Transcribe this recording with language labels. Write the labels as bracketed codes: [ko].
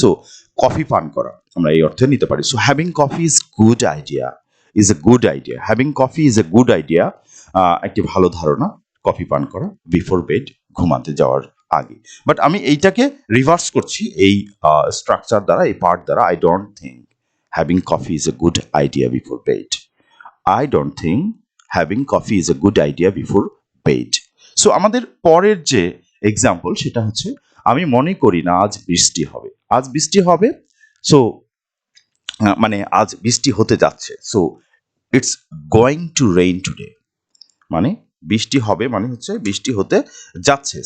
[en] so [bn] coffee পান করা আমরা এই অর্থে নিতে পারি। [en] So having coffee is good idea, is a good idea. Having coffee is a good idea, [bn] একটি ভালো ধারণা কফি পান করা [en] before bed, [bn] ঘুমাতে যাওয়ার আগে। বাট আমি এইটাকে রিভার্স করছি এই স্ট্রাকচার দ্বারা, এই পার্ট দ্বারা। [en] I don't think having coffee is a good idea before bed. I don't think having coffee is a good idea before bed. [bn] So আমাদের পরের যে এক্সাম্পল, সেটা হচ্ছে আমি মনে করি না আজ বৃষ্টি হবে। আজ বৃষ্টি হবে, সো মানে আজ বৃষ্টি হতে যাচ্ছে। [en] so it's going to rain today, [bn] মানে বৃষ্টি হবে মানে হচ্ছে বৃষ্টি হতে যাচ্ছে।